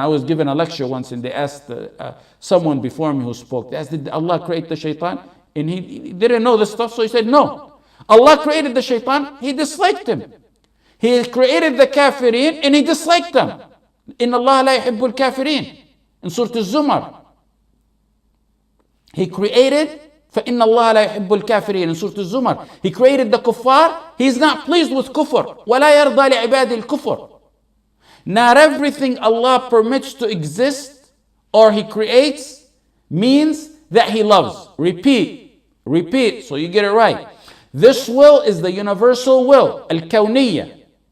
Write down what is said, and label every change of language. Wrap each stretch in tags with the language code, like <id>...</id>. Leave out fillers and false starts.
<en>I was given a lecture once and they asked someone before me who spoke, they asked, did Allah create the shaitan? And he didn't know this stuff, so he said, no. Allah created the shaitan, He disliked him. He created the kafirin and He disliked them.</en> <ar>Inna Allah la yuhibbul kafirin.</ar> <en>In Surah Al-Zumar. He created,</en> <ar>فَإِنَّ اللَّهَ لَا يُحِبُّ الْكَافِرِينَ.</ar> <en>In Surah Al-Zumar. He created the kuffar. He's not pleased with kufr.</en> <ar>وَلَا يَرْضَى لِعِبَادِ الْكُفْرِ.</ar> <en>Not everything Allah permits to exist or He creates means that He loves. Repeat, so you get it right. This will is the universal will, al-Kawniyyah.</en>